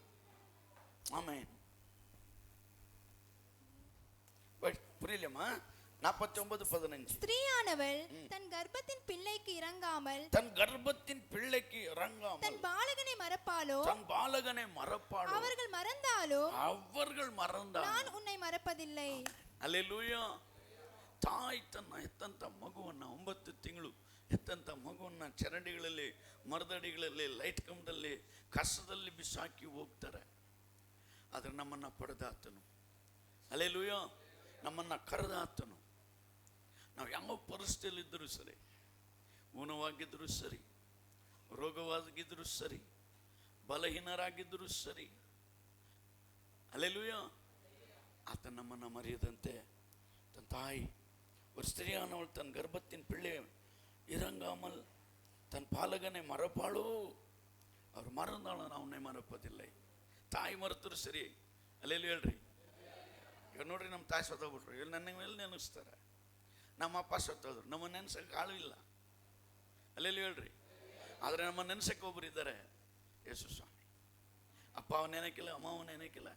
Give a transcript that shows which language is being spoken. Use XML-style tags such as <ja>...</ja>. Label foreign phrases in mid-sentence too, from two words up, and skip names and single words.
<kn>ಆಮೇನ್.</kn> <ta>புரியலம்மா? 49:15. ஸ்திரீயானவள் தன் கர்ப்பத்தின் பிள்ளைக்கு இறங்காமல் தன் கர்ப்பத்தின் பிள்ளைக்கு இறங்காமல் தன் பாலகனை மறப்பாளோ தன் பாலகனை மறப்பாளோ அவர்கள் மறந்தாலோ அவர்கள் மறந்தால் நான் உன்னை ಮರೆಪದಿಲ್ಲ.</ta> <kn>ಅಲ್ಲೆಲೂಯಾ. ತಾಯಿ ತನ್ನ ಎತ್ತಂತ ಮಗುವನ್ನ 9 ತಿಂಗಳು ಎತ್ತಂತ ಮಗುವನ್ನ ಚರಂಡಿಗಳಲ್ಲಿ, ಮರದಡಿಗಳಲ್ಲಿ, ಲೈಟ್ ಕಂಬದಲ್ಲಿ, ಕಸದಲ್ಲಿ ಬಿಸಾಕಿ ಹೋಗ್ತಾರೆ. ಆದ್ರೆ ನಮ್ಮನ್ನ ಪಡೆದಾತನು, ಅಲ್ಲೆಲೂಯಾ, ನಮ್ಮನ್ನ ಕರೆದಾತನು. ನಾವು ಯಾವ ಪರಿಸ್ಥಿತಿಯಲ್ಲಿದ್ದರೂ ಸರಿ, ಊನವಾಗಿದ್ದರೂ ಸರಿ, ರೋಗವಾಗಿದ್ದರೂ ಸರಿ, ಬಲಹೀನರಾಗಿದ್ದರೂ ಸರಿ, ಅಲ್ಲೆಲೂಯಾ, ಆತ ನಮ್ಮನ್ನು ಮರೆಯದಂತೆ ತನ್ನ ತಾಯಿ</kn> <ta>ஒரு ஸ்திரியானவள் தன் கர்ப்பத்தின் பிள்ளை இரங்காமல் தன் பாலகனை மறப்பாளோ அவர் மறந்தாலும் நான் உன்னை மறப்பதில்லை.</ta> <kn>ತಾಯಿ ಮರೆತರು ಸರಿ, ಅಲ್ಲೆಲ್ಲಿ ಹೇಳ್ರಿ. ಇವಾಗ ನೋಡ್ರಿ, ನಮ್ಮ ತಾಯಿ ಸತ್ತೋಗ್ಬಿಟ್ರು, ಇಲ್ಲಿ ನನ್ನ ಮೇಲೆ ನೆನೆಸ್ತಾರೆ. ನಮ್ಮ ಅಪ್ಪ ಸತ್ತೋದ್ರು, ನಮ್ಮ ನೆನೆಸಕ್ಕೆ ಆಳು ಇಲ್ಲ. ಅಲ್ಲೆಲ್ಲಿ ಹೇಳ್ರಿ. ಆದರೆ ನಮ್ಮ ನೆನೆಸಕ್ಕೆ ಒಬ್ಬರು ಇದ್ದಾರೆ, ಯೇಸು ಸ್ವಾಮಿ. ಅಪ್ಪ ಅವನ ನೆನಕಿಲ್ಲ, ಅಮ್ಮ ಅವನ ನೆನಕಿಲ್ಲ.</kn>